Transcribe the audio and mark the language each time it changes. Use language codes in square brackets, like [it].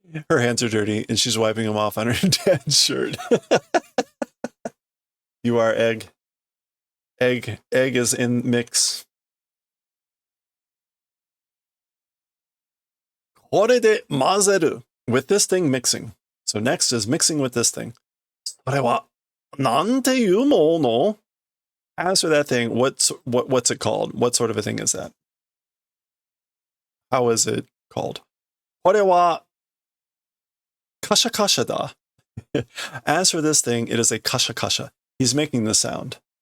[en] Her hands are dirty and she's wiping them off on her dad's shirt. You are egg. Egg is in mix. [ja] これで混ぜる. [en] With this thing mixing. So next is mixing with this thing. [ja] それはなんていうもの? [en] As for that thing, what's it called? What sort of a thing is that? How is it called? [ja] これは kasha kasha da. [en] As for this thing, it is a kasha kasha. He's making the sound.